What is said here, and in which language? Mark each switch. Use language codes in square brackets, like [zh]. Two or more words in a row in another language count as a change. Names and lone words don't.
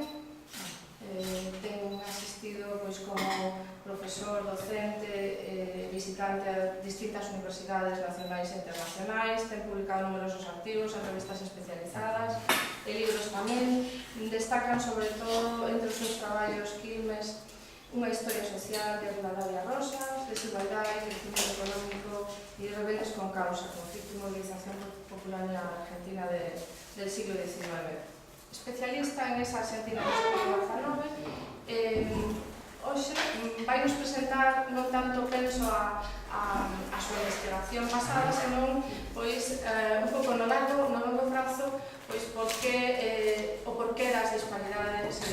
[gl] Ten asistido como profesor, docente, visitante a distintas universidades nacionais e internacionais, ten publicado numerosos artigos en revistas especializadas e libros tamén. Destacan sobre todo entre os seus traballos Quilmes, unha historia social de Rivadavia Rosas, desigualdade, crecimiento económico e rebeldes con causa, conflicto y movilización popular en la Argentina del siglo XIX. Especialista en esa Argentina do siglo XIX, hoxe vai nos presentar non tanto penso a súa investigación pasada, senón pois un pouco no longo prazo pois o porqué das disparidades e